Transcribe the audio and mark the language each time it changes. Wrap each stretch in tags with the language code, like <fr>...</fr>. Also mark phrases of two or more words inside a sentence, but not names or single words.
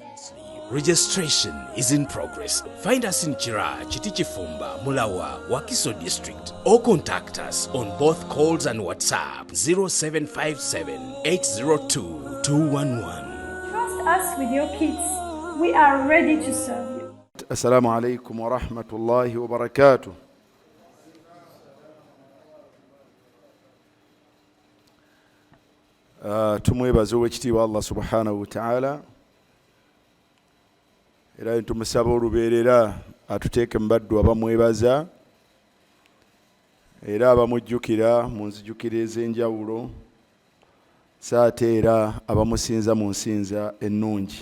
<en>Registration is in progress. Find us in Chira, Chitichifumba, Mulawa, Wakiso district or contact us on both calls and WhatsApp 0757 802 211. Trust us with your kids. We are ready to serve you.</en> <ar>السلام عليكم ورحمة الله وبركاته.</ar> <lg>Tumwebaza ow'ekitiibwa</lg> <ar>الله سبحانه وتعالى</ar> <lg>era tumusaba olubeerera atuteeke mu baddu abamwebaza era abamujjukira mu nzijukiro ez'enjawulo saate era abamusinza mu nsinza ennungi.</lg>